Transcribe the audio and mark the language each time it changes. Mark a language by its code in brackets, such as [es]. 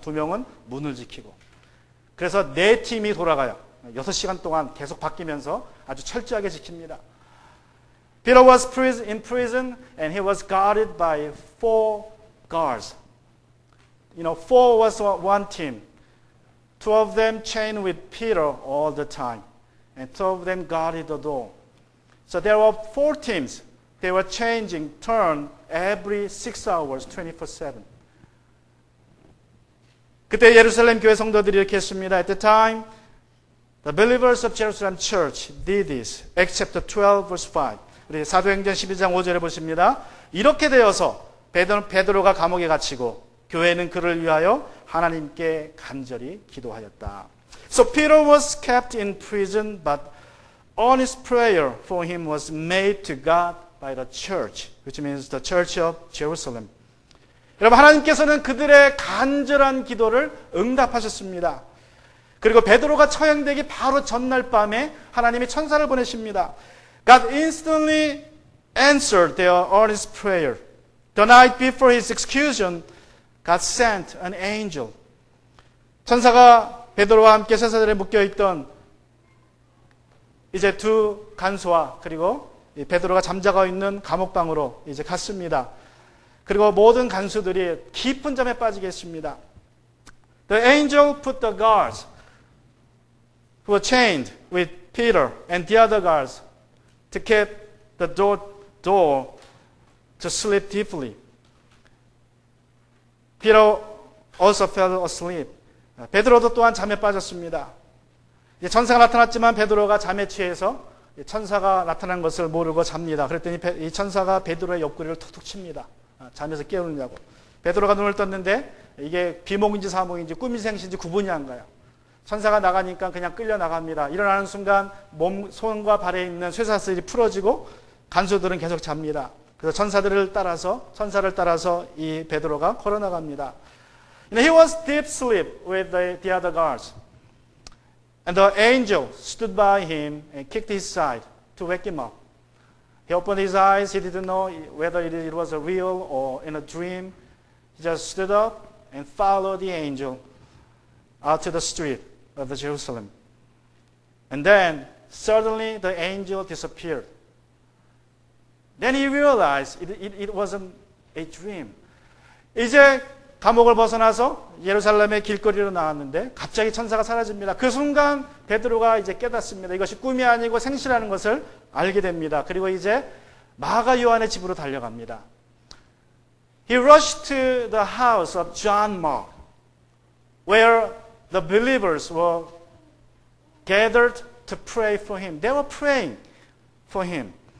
[ko] 2명은 문을 지키고. 그래서 4팀이 돌아가요. 6시간 동안 계속 바뀌면서 아주 철저하게 지킵니다. [en] Peter was in prison and he was guarded by 4 guards. 4 was one team. 2 of them chained with Peter all the time. And 2 of them guarded the door. So there were 4 teams. They were changing turn every 6 hours, 24/7. [ko] 그때 예루살렘 교회 성도들이 이렇게 했습니다. [en] At the time, the believers of Jerusalem Church did this. Acts chapter 12, verse 5. [ko] 우리 사도행전 12장 5절에 보십니다. 이렇게 되어서 베드로가 감옥에 갇히고 교회는 그를 위하여 하나님께 간절히 기도하였다. [en] So Peter was kept in prison, but earnest prayer for him was made to God by the church, which means the church of Jerusalem. [ko] 여러분, 하나님께서는 그들의 간절한 기도를 응답하셨습니다. 그리고 베드로가 처형되기 바로 전날 밤에 하나님이 천사를 보내십니다. [en] God instantly answered their earnest prayer. The night before his execution, God sent an angel. [ko] 천사가 베드로와 함께 쇠사슬에 묶여있던 이제 두 간수와 그리고 베드로가 잠자고 있는 감옥방으로 이제 갔습니다. 그리고 모든 간수들이 깊은 잠에 빠지겠습니다. [en] The angel put the guards who were chained with Peter and the other guards to keep the door to sleep deeply. Peter also fell asleep. [ko] 베드로도 또한 잠에 빠졌습니다. 천사가 나타났지만 베드로가 잠에 취해서 천사가 나타난 것을 모르고 잡니다. 그랬더니 이 천사가 베드로의 옆구리를 툭툭 칩니다. 잠에서 깨우느냐고. 베드로가 눈을 떴는데 이게 비몽인지 사몽인지 꿈이 생신지 구분이 안 가요. 천사가 나가니까 그냥 끌려 나갑니다. 일어나는 순간 손과 발에 있는 쇠사슬이 풀어지고 간수들은 계속 잡니다. 그래서 천사를 따라서 이 베드로가 걸어 나갑니다. [en] He was deep asleep with the other guards. And the angel stood by him and kicked his side to wake him up. He opened his eyes. He didn't know whether it was a real or in a dream. He just stood up and followed the angel out to the street of Jerusalem. And then suddenly the angel disappeared. Then he realized it wasn't a dream. [ko] 이제 감옥을 벗어나서 예루살렘의 길거리로 나왔는데 갑자기 천사가 사라집니다. 그 순간 베드로가 이제 깨닫습니다. 이것이 꿈이 아니고 생시라는 것을 알게 됩니다. 그리고 이제 마가 요한의 집으로 달려갑니다. [en] He rushed to the house of John Mark, where the believers were gathered to pray for him. They were praying for him.